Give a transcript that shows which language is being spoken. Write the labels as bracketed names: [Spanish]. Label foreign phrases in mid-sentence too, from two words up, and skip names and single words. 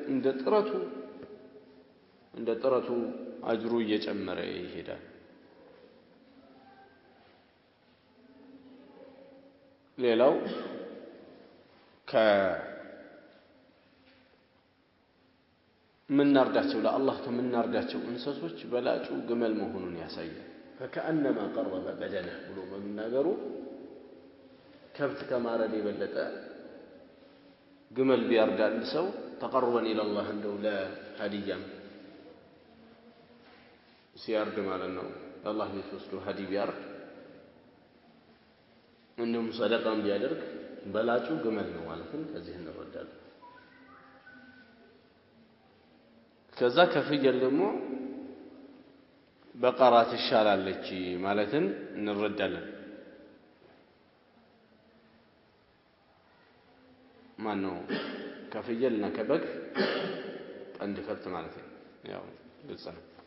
[Amharic] እንደ ጥረቱ አጅሩ እየጨመረ ይሄዳል ሌላው ምናርዳቸው ለአላህ ከምናርዳቸው እንሰሶች በላጩ ግመል መሆኑን ያሳያል [Arabic] فكأنما قرب بدنه [Amharic] ብሎ መናገሩ ከብት ከማረድ የበለጠ ግመል ቢያርዳል ሰው ተቀርበን [Arabic] الى الله [Amharic] እንደው ለሀዲያም ሲያርድ ማለት ነው አላህ ይወስዱ ሀዲ ቢያርድ እንደም ሰደቃም ቢያደርግ በላጩ ግመል ነው ማለትም ከዚህ እንረዳለን ከዛ ከፍየል ደግሞ በቀራ ትሻላለች ማለትን እንረዳለን ማነው ከፍየልና ከበግ ቀንድ ከብት ማለት ነው ያው ግልጽ ነው